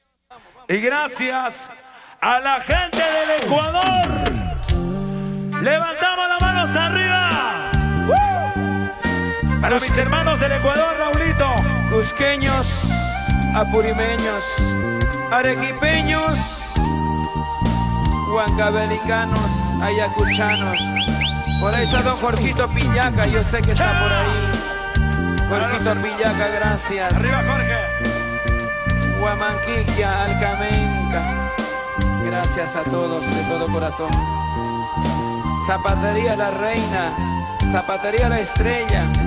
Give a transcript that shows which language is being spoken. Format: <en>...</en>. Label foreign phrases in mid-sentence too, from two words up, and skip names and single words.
<es>Y gracias a la gente del Ecuador. Levantamos las manos arriba. Para mis hermanos del Ecuador, Raulito. Cusqueños, apurimeños, arequipeños, huancavelicanos, ayacuchanos. Por ahí está don Jorgito Piñaca, yo sé que está por ahí. Jorgito Piñaca, gracias. Arriba, Jorge. Huamanquiquia, Alcamenca, gracias a todos de todo corazón. Zapatería La Reina, Zapatería La Estrella.</es>